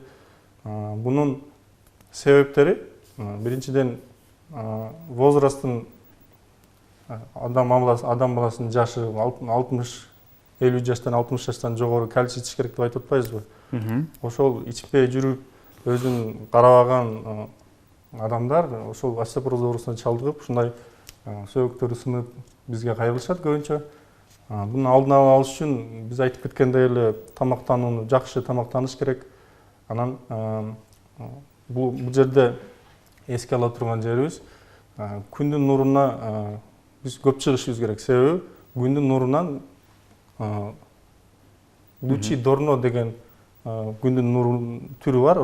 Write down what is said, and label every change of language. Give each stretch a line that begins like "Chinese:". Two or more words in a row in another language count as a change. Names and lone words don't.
Kyrgyz: Бунун себептери биринчиден возрасттын, адам баласынын жашы 50 жаштан 60 жаштан жогору кальций ичиш керек деп айтып атпайбызбы? Ошол ичпей жүрүп, өзүн карабаган адамдар ошол остеопороз оорусуна чалдыгып, ушундай сөөктөрү сынып бизге кайрылышат көбүнчө. Bunun aldın alış üçün biz aytıp ketkendey эле тамактанууну жакшы тамактаныш керек. Анан бул жерде эске ала турган жерибиз күндүн нуруна биз көп чыгышыбыз керек. Себеби күндүн нурунан
Russian: лучи дорно
Kyrgyz: деген күндүн нурунун түрү бар.